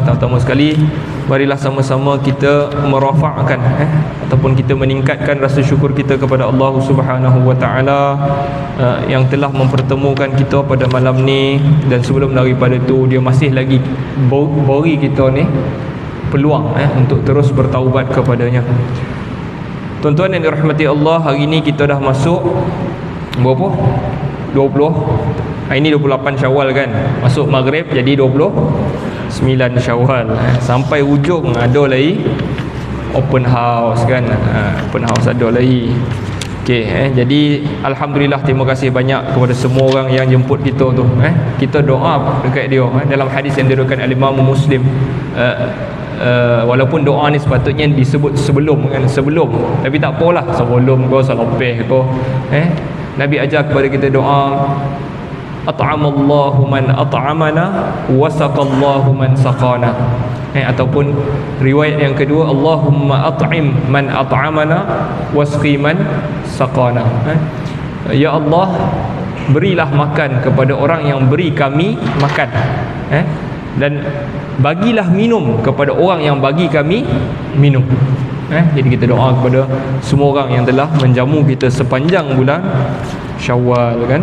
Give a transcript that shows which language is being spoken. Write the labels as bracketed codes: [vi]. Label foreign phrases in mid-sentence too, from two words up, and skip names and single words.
[ms] Pertama sekali, marilah sama-sama kita merafa'kan ataupun kita meningkatkan rasa syukur kita kepada Allah [ar] سبحانه وتعالى [ms] yang telah mempertemukan kita pada malam ni, dan sebelum daripada tu dia masih lagi beri kita ni peluang untuk terus bertaubat kepadanya. Tuan-tuan yang dirahmati Allah, hari ni kita dah masuk berapa? 20. Hari ni 28 Syawal kan. Masuk Maghrib jadi 29 Syawal. Sampai ujung ada lagi [en] open house [ms] kan. [en] Open house [ms] ada lagi. Okey, jadi alhamdulillah, terima kasih banyak kepada semua orang yang jemput kita tu. Kita doa dekat dia dalam hadis yang diriwayatkan Imam Muslim. Walaupun doa ni sepatutnya disebut sebelum kan, sebelum, tapi tak apalah, sebelum kau salepeh kau. Nabi ajar kepada kita doa, [ar] أطعم الله من أطعمنا وسقى الله من سقانا. [ms] Ataupun riwayat yang kedua, [ar] اللهم أطعم من أطعمنا واسق من سقانا. يا الله, [ms] berilah makan kepada orang yang beri kami makan, dan bagilah minum kepada orang yang bagi kami minum. Jadi kita doa kepada semua orang yang telah menjamu kita sepanjang bulan Syawal kan.